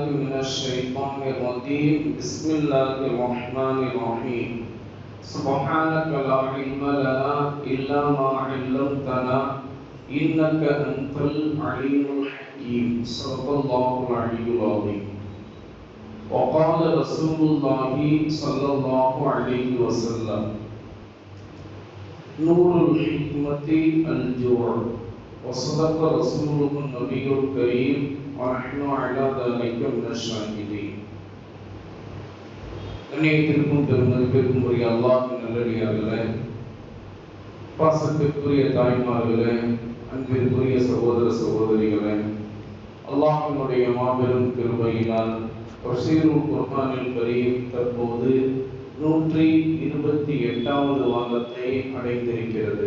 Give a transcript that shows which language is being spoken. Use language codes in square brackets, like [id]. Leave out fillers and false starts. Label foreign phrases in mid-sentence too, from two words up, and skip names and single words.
[ar] من الشيطان الرجيم بسم الله الرحمن الرحيم سبحانك لا علم لنا إلا ما علمتنا إنك أنت العليم الحكيم صدق الله العلي العظيم وقال رسول الله صلى الله عليه وسلم نور الحكمة الجوع وصدق رسوله النبي الكريم ونحن على ذلك من الشاهدين. [ta] கண்ணியத்திற்கும் பெருமதிப்பிற்கும் உரிய அல்லாஹ்வின் நல்லடியார்களே, பாசத்திற்குரிய தாய்மார்களே, அன்பிற்குரிய சகோதர சகோதரிகளே, அல்லாஹ்வினுடைய மாபெரும் கிருபையினால் [ar] تفسير القرآن الكريم [ta] தற்போது 128வது வாரத்தை அடைந்திருக்கிறது.